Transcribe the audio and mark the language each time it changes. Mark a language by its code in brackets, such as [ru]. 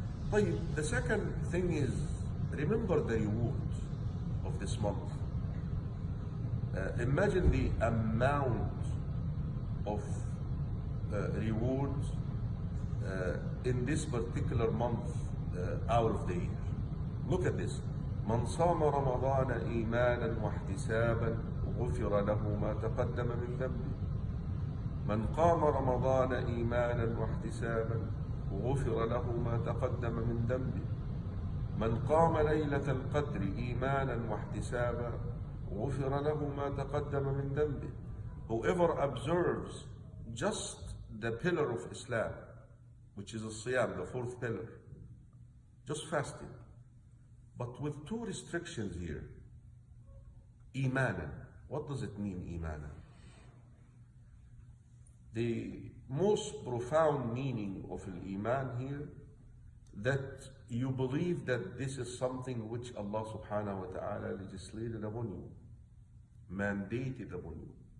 [en] But the second thing is, remember the reward of this month. Imagine the amount of rewards in this particular month out of the year. Look at this. [ar] من صام رمضان إيمانا واحتسابا غفر له ما تقدم من ذنبه. من قام رمضان إيمانا واحتسابا غفر له ما تقدم من ذنبه. من قام ليلة القدر إيمانا واحتسابا غفر له ما تقدم من ذنبه. [en] Whoever observes just the pillar of Islam, which is a siyam, the fourth pillar, just fasting, but with two restrictions here. Imana. What does it mean, Imana? The most profound meaning of al-Iman here, that you believe that this is something which Allah subhanahu wa ta'ala legislated upon you, mandated upon you.